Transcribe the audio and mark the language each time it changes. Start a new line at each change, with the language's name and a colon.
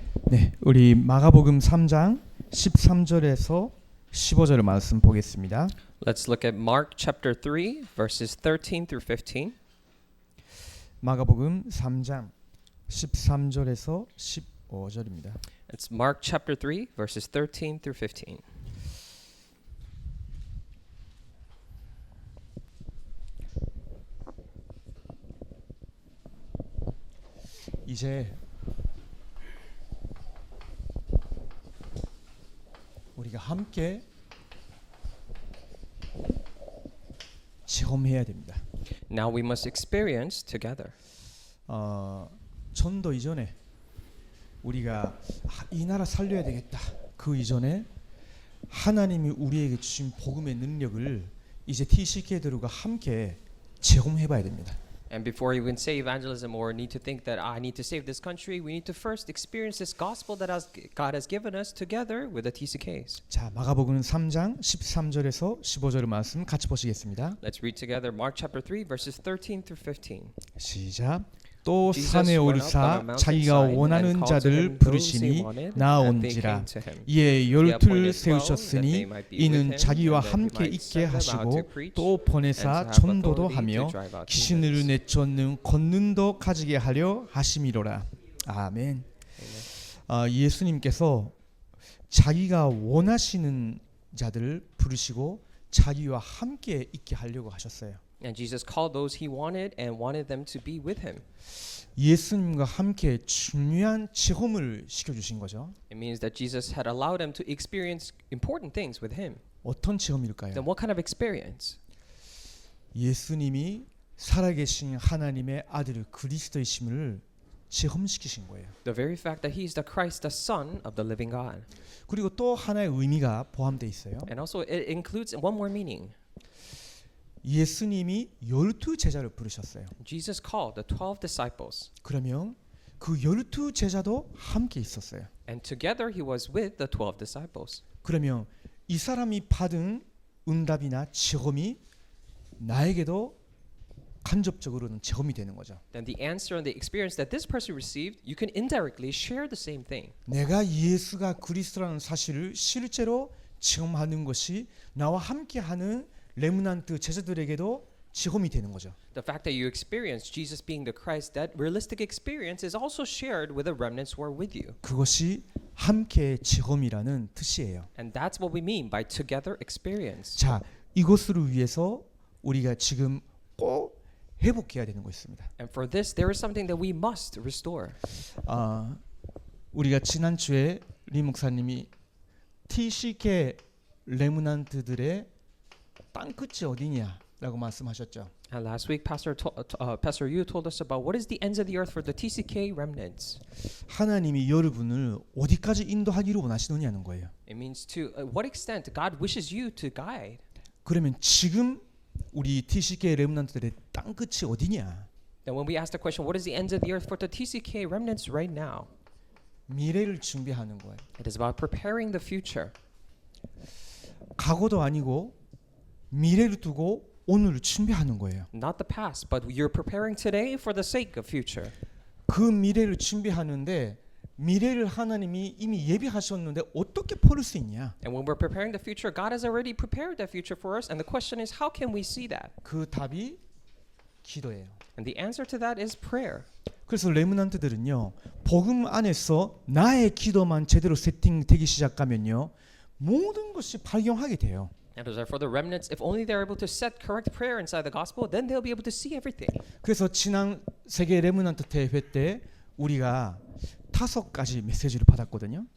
Korean: 네, 우리 마가복음 3장 13절에서 15절의 말씀 보겠습니다.
English: Let's look at Mark chapter 3 verses 13 through 15.
Korean: 마가복음 3장 13절에서 15절입니다.
English: It's Mark chapter 3 verses 13 through 15.
Korean: 이제 우리가 함께 체험해야 됩니다.
English: Now we must experience together.
Korean: 전도 이전에 우리가 이 나라 살려야 되겠다. 그 이전에 하나님이 우리에게 주신 복음의 능력을 이제 TCK들과 함께 체험해봐야 됩니다.
English: And before you can say evangelism or need to think that I need to save this country, we need to first experience this gospel that God has given us together with the TCKs.
Korean: 자, 마가복음 3장 13절에서 15절의 말씀 같이 보시겠습니다.
English: Let's read together Mark chapter 3 verses 13 through 15.
Korean: 시작. 또
English: Jesus
Korean: 산에
English: went up on a
Korean: 오르사
English: mountain
Korean: 자기가
English: side and
Korean: 원하는
English: called to
Korean: 자들
English: him those he
Korean: 부르시니
English: wanted, and they
Korean: 나온지라.
English: came to him.
Korean: 이에
English: He
Korean: 열둘
English: appointed 12 that they
Korean: 세우셨으니
English: might be with
Korean: 이는
English: him,
Korean: 자기와
English: and that he
Korean: 함께
English: might
Korean: 있게
English: send them out
Korean: 하시고
English: to preach,
Korean: 또
English: and to
Korean: 보내사
English: have
Korean: 전도도
English: authority
Korean: 하며
English: to drive out
Korean: 귀신을
English: demons.
Korean: 내쫓는 권능도 가지게 하려 하심이로라. 아멘. 예수님께서 자기가 원하시는 자들을 부르시고 자기와 함께 있게 하려고 하셨어요.
English: And Jesus called those he wanted and wanted them to be with him.
Korean: 예수님과 함께 중요한 체험을 시켜주신 거죠.
English: It means that Jesus had allowed them to experience important things with him.
Korean: 어떤 체험일까요?
English: Then what kind of experience?
Korean: 예수님이 살아계신 하나님의 아들 그리스도이심을 체험시키신 거예요.
English: The very fact that he is the Christ, the Son of the living God.
Korean: 그리고 또 하나의 의미가 포함되어 있어요.
English: And also it includes one more meaning.
Korean: 예수님이 12 제자를 부르셨어요.
English: Jesus called the 12 disciples.
Korean: 그러면 그 12 제자도 함께 있었어요.
English: And together he was with the 12 disciples.
Korean: 그러면 이 사람이 받은 응답이나 체험이 나에게도 간접적으로는 체험이 되는 거죠.
English: Then the answer and the experience that this person received, you can indirectly share the same thing.
Korean: 내가 예수가 그리스도라는 사실을 실제로 체험하는 것이 나와 함께하는 레므난트 제자들에게도 체험이 되는 거죠.
English: The fact that you experience Jesus being the Christ, that realistic experience is also shared with the remnants who are with you.
Korean: 그것이 함께 체험이라는 뜻이에요.
English: And that's what we mean by together experience.
Korean: 자, 이것을 위해서 우리가 지금 꼭 회복해야 되는 거 있습니다.
English: And for this, there is something that we must restore.
Korean: 우리가 지난주에 리 목사님이 TCK 레므난트들의 땅끝이 어디냐라고 말씀하셨죠.
English: And last week, Pastor Yu told us about what is the ends of the earth for the TCK remnants.
Korean: 하나님이 여러분을 어디까지 인도하기를 원하시느냐는 거예요.
English: It means to what extent God wishes you to guide.
Korean: 그러면 지금 우리 TCK 레므난트들의 땅끝이 어디냐?
English: And when we ask the question, what is the ends of the earth for the TCK remnants right now?
Korean: 미래를 준비하는 거예요.
English: It is about preparing the future.
Korean: 과거도 아니고 미래를 두고 오늘을 준비하는 거예요.
English: Not the past, but you're preparing today for the sake of future.
Korean: 그 미래를 준비하는데 미래를 하나님이 이미 예비하셨는데 어떻게 포를 수 있냐?
English: And when we're preparing the future, God has already prepared that future for us. And the question is, how can we see that?
Korean: 그 답이 기도예요.
English: And the answer to that is prayer.
Korean: 그래서 레므난트들은요, 복음 안에서 나의 기도만 제대로 세팅되기 시작하면요, 모든 것이 발견하게 돼요.
English: And as for the remnants, if only they're able to set correct prayer inside the gospel, then they'll be able to see everything.
Korean: 그래서 지난 세계 레므난트 대회 때 우리가 5가지 메시지를 받았거든요.